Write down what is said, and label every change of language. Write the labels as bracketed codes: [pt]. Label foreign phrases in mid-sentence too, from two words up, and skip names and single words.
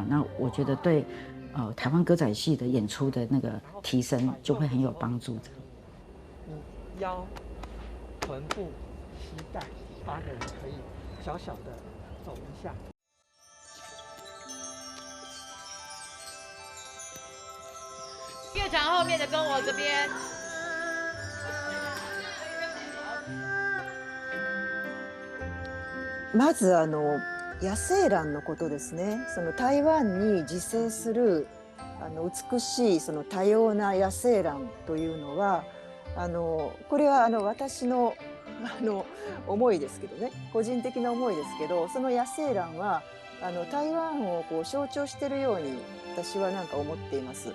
[zh] 那我觉得对台湾歌仔戏的演出的那个提升就会很有帮助的。腰、臀部、膝盖，8个人可以小小的走一下。乐场后面的跟我这边。 [ja] まず野生蘭のことですね。その台湾に自生する美しいその多様な野生蘭というのはこれは私の思いですけどね、個人的な思いですけど、その野生蘭は台湾をこう象徴しているように私はなんか思っています。